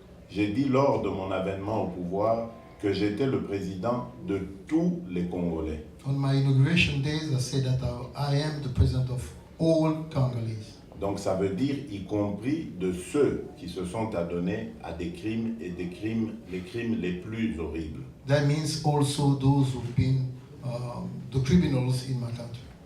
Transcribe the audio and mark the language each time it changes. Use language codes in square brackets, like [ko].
[fr] J'ai dit lors de mon avènement au pouvoir que j'étais le président de tous les Congolais. [en] On my inauguration days, I said that I am the president of all Congolese. [fr] Donc ça veut dire y compris de ceux qui se sont adonnés à des crimes et les crimes les plus horribles. [en] That means also those who've been the criminals in my country.